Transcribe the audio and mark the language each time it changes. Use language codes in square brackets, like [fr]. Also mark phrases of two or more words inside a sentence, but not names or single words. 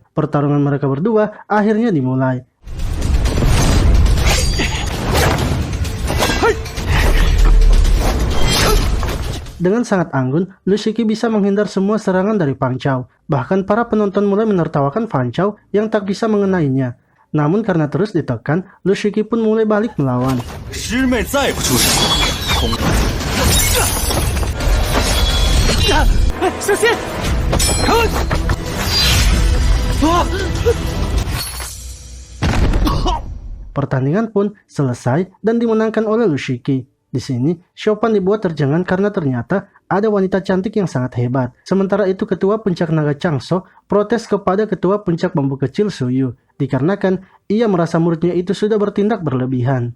[id] Pertarungan mereka berdua akhirnya dimulai. Dengan sangat anggun, Lu Shuqi bisa menghindar semua serangan dari Fang Chao. Bahkan para penonton mulai menertawakan Fang Chao yang tak bisa mengenainya. Namun karena terus ditekan, Lu Shiki pun mulai balik melawan. [zh] 师妹再不出手，空。小心！ [id] Pertandingan pun selesai dan dimenangkan oleh Lu Shiki. Di sini, Chopin dibuat terjangan karena ternyata ada wanita cantik yang sangat hebat. Sementara itu ketua puncak naga Changso protes kepada ketua puncak bambu kecil Suyu, dikarenakan ia merasa muridnya itu sudah bertindak berlebihan.